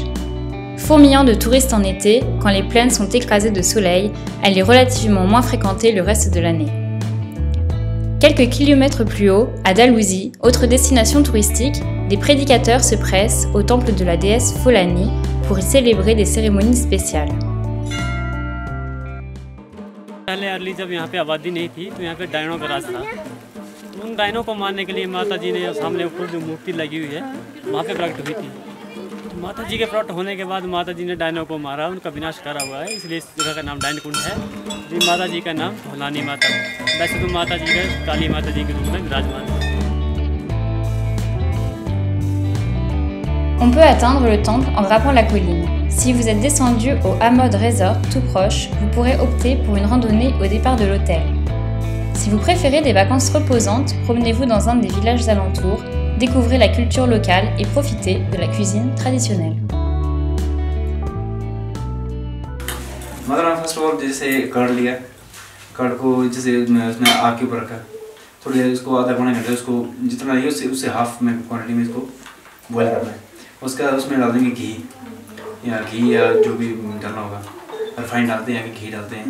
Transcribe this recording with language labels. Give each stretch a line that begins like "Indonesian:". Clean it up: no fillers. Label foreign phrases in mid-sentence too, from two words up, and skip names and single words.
French: Fourmillant de touristes en été, quand les plaines sont écrasées de soleil, elle est relativement moins fréquentée le reste de l'année. Quelques kilomètres plus haut, à Dalhousie, autre destination touristique, des prédicateurs se pressent au temple de la déesse Pholani pour y célébrer des cérémonies spéciales.
Hindi: जब यहाँ पे आबादी नहीं थी तो यहाँ पे डायनों का राज था। उन डायनों को मारने के लिए माता जी ने सामने ऊपर जो मूर्ति लगी हुई है वहाँ पे प्रकट हुई थी। माता जी के प्रकट होने के बाद माता जी ने डायनों को मारा, उनका विनाश करा हुआ है, इसलिए इस जगह का नाम डायन कुंड है। जी माता जी का नाम भोलानी माता है। वैसे तो माता जी का काली माता जी के रूप में विराजमान है।
French: On peut atteindre le temple en grimpant la colline. Si vous êtes descendu au Hamod Resort tout proche, vous pourrez opter pour une randonnée au départ de l'hôtel. Si vous préférez des vacances reposantes, promenez-vous dans un des villages alentours, découvrez la culture locale et profitez de la cuisine traditionnelle.
English: first of all
Hindi: जैसे कर्ड लिया, कर्ड को जैसे उसमें आग के ऊपर रखा, थोड़ी देर उसको आधा पौना घंटे उसको जितना है उससे हाफ में क्वांटिटी में इसको बॉईल करना है। उसके बाद उसमें डाल देंगे घी या जो भी डालना होगा, रिफाइंड डालते हैं या घी डालते हैं।